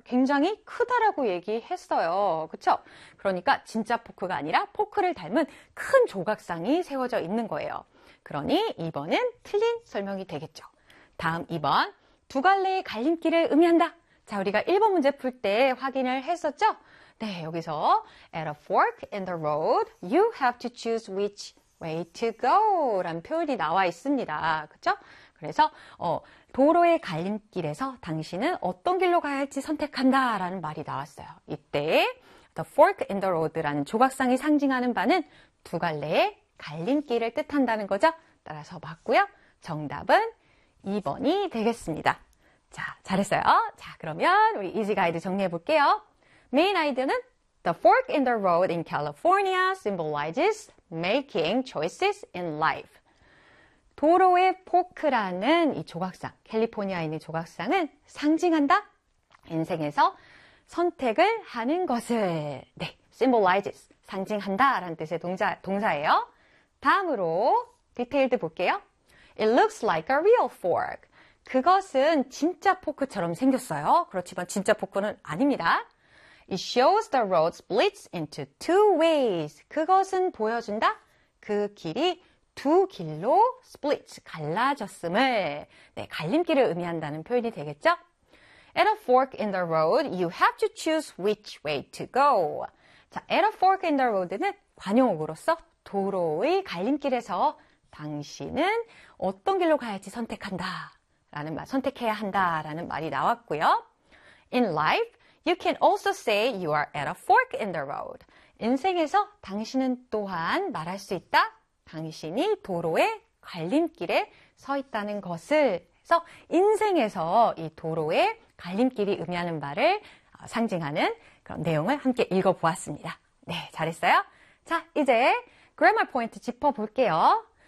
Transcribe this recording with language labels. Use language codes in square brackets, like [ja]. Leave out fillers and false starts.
[ko] 굉장히 크다라고 얘기했어요. 그쵸? 그러니까 진짜 포크가 아니라 포크를 닮은 큰 조각상이 세워져 있는 거예요. 그러니 2번은 틀린 설명이 되겠죠. 다음 2번. 두 갈래의 갈림길을 의미한다. 자, 우리가 1번 문제 풀때 확인을 했었죠? 네, 여기서 [en] At a fork in the road, you have to choose which way to go. [ko] 라는 표현이 나와 있습니다. 그쵸? 그래서, 도로의 갈림길에서 당신은 어떤 길로 가야 할지 선택한다 라는 말이 나왔어요. 이때, The fork in the road라는 조각상이 상징하는 바는 두 갈래의 갈림길을 뜻한다는 거죠. 따라서 맞고요. 정답은 2번이 되겠습니다. 자, 잘했어요. 자, 그러면 우리 이지 가이드 정리해 볼게요. 메인 아이디어는 [en] The fork in the road in California symbolizes making choices in life. [ko] 도로의 포크라는 이 조각상, 캘리포니아에 있는 조각상은 상징한다. 인생에서 선택을 하는 것을. 네, symbolizes, 상징한다라는 뜻의 동사예요. 다음으로 디테일드 볼게요. [en] It looks like a real fork. [ko] 그것은 진짜 포크처럼 생겼어요. 그렇지만 진짜 포크는 아닙니다. [en] It shows the road splits into two ways. [ko] 그것은 보여준다. 그 길이 두 길로 splits, 갈라졌음을, 네, 갈림길을 의미한다는 표현이 되겠죠? [en] At a fork in the road, you have to choose which way to go. [ko] 자, [en] at a fork in the road [ko] 는 관용어로서 도로의 갈림길에서 당신은 어떤 길로 가야지 선택한다, 라는 말, 선택해야 한다, 라는 말이 나왔고요. [en] In life, you can also say you are at a fork in the road. [ko] 인생에서 당신은 또한 말할 수 있다. 당신이 도로의 갈림길에 서 있다는 것을 해서 인생에서 이 도로의 갈림길이 의미하는 바를 상징하는 그런 내용을 함께 읽어보았습니다. 네, 잘했어요. 자, 이제 grammar point 짚어볼게요.